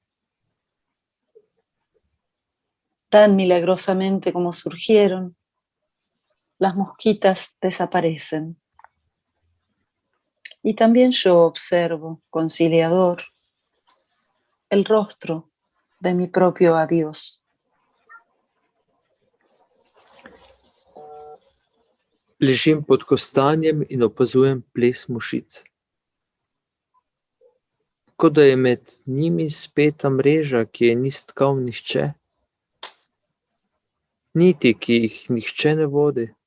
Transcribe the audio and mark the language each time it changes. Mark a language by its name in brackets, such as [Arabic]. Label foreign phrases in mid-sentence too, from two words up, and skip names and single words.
[Spanish] Tan milagrosamente como surgieron, las mosquitas desaparecen. Y también yo observo, conciliador, el rostro de mi propio adiós. [Slovenian] Ležim pod kostanjem in opazujem ples mušic. Kot da je med njimi speta mreža, ki je ni stkal nihče. Niti, ki jih nihče ne vodi.